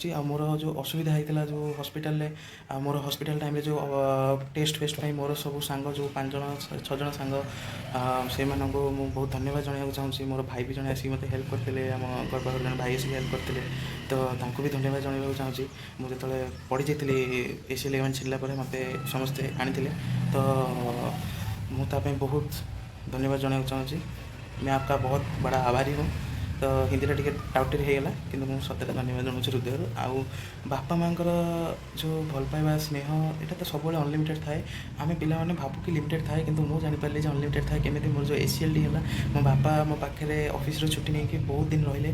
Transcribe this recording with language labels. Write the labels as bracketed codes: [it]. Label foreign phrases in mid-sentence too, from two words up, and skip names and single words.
[or] ଆଉ ମୋର ଯେଉଁ ଅସୁବିଧା ହେଇଥିଲା ଯେଉଁ ହସ୍ପିଟାଲରେ, ମୋର ହସ୍ପିଟାଲ ଟାଇମ୍ରେ ଯେଉଁ ଟେଷ୍ଟ ଫେଷ୍ଟ ପାଇଁ ମୋର ସବୁ ସାଙ୍ଗ ଯେଉଁ 5-6 ଜଣ ସାଙ୍ଗ, ସେମାନଙ୍କୁ ମୁଁ ବହୁତ ଧନ୍ୟବାଦ ଜଣାଇବାକୁ ଚାହୁଁଛି। ମୋର ଭାଇ ବି ଜଣେ ଆସିକି ମୋତେ ହେଲ୍ପ କରିଥିଲେ, ଆମ ଘର ପାଖରେ ଜଣେ ଭାଇ ଆସିକି ହେଲ୍ପ କରିଥିଲେ। ତ ତାଙ୍କୁ ବି ଧନ୍ୟବାଦ ଜଣାଇବାକୁ ଚାହୁଁଛି। ମୁଁ ଯେତେବେଳେ ପଡ଼ିଯାଇଥିଲି ACL ଲିଗାମେଣ୍ଟ ଛିଡ଼ିଲା ପରେ ମୋତେ ସମସ୍ତେ ଆଣିଥିଲେ। ତ ମୁଁ ତା ପାଇଁ ବହୁତ ଧନ୍ୟବାଦ ଜଣାଇବାକୁ ଚାହୁଁଛି। [hi] मैं आपका बहुत बड़ा आभारी हूँ। [or] ତ ହିନ୍ଦୀଟା ଟିକେ ଟାଉଟରି ହେଇଗଲା, କିନ୍ତୁ ମୁଁ ସତରେ ଧନ୍ୟବାଦ ଜଣାଉଛି ହୃଦୟରୁ। ଆଉ ବାପା ମାଆଙ୍କର ଯେଉଁ ଭଲ ପାଇବା ସ୍ନେହ, ଏଇଟା ତ ସବୁବେଳେ ଅନଲିମିଟେଡ଼ ଥାଏ। ଆମେ ପିଲାମାନେ ଭାବୁ କି ଲିମିଟେଡ଼ ଥାଏ, କିନ୍ତୁ ମୁଁ ଜାଣିପାରିଲି ଯେ ଅନଲିମିଟେଡ଼ ଥାଏ। କେମିତି, ମୋର ଯେଉଁ ACLଟି ହେଲା, ମୋ ବାପା ମୋ ପାଖରେ ଅଫିସରୁ ଛୁଟି ନେଇକି ବହୁତ ଦିନ ରହିଲେ।